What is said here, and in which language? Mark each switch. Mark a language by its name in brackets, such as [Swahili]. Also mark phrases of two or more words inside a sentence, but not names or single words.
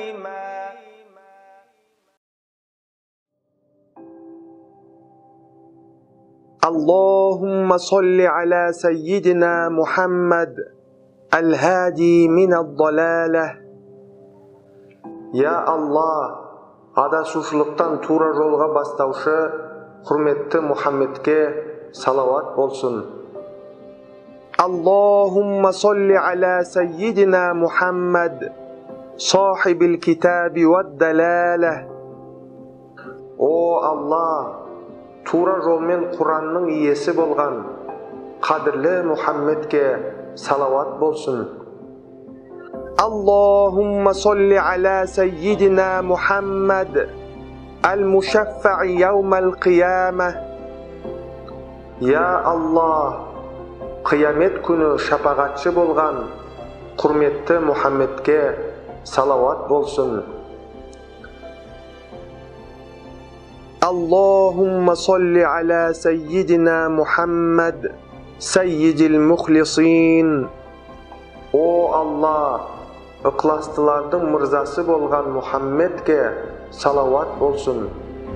[Arabic] اللهم صل على سيدنا محمد الهادي من الضلالة. يا الله, [Kazakh] адашушылықтан тура жолға бастаушы құрметті Мұхаммедке салауат болсын. [Arabic] اللهم صل على سيدنا محمد صاحب الكتاب والدلالة. [Kazakh] О Алла, тура жолмен Құранның иесі болған қадірлі Мұхаммедке салауат болсын. [Arabic] اللهم صل على سيدنا محمد المشفع يوم القيامة. يا الله, [Kazakh] қиямет күні шапағатшы болған құрметті Мұхаммедке салауат болсын. [Arabic] اللهم صل على سيدنا محمد سيد المخلصين. [Kazakh] О Алла, ықыластылардың мырзасы болған Мұхаммедке салауат болсын.